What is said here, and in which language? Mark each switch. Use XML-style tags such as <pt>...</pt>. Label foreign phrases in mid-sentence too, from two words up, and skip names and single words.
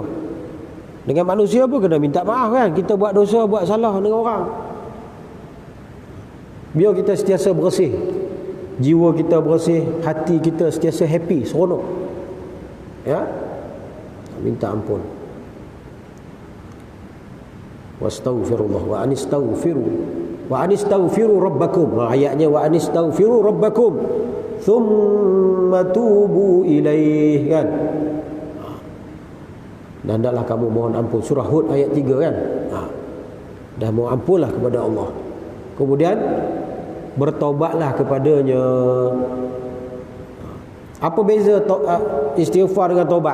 <ms>Dengan manusia pun kena minta maaf kan. Kita buat dosa, buat salah dengan orang. Biar kita sentiasa bersih, jiwa kita bersih, hati kita sentiasa happy, seronok. Ya, minta ampun.</ms> <ar>واستغفر الله وأن استغفروا ربكم. Ayatnya وأن استغفروا ربكم ثم توبوا إليه,</ar> <ms>kan. Dan hendaklah kamu mohon ampun. Surah Hud ayat 3 kan. Dah mohon ampunlah kepada Allah, kemudian bertaubatlah kepadanya. Apa beza istighfar dengan taubat?</ms>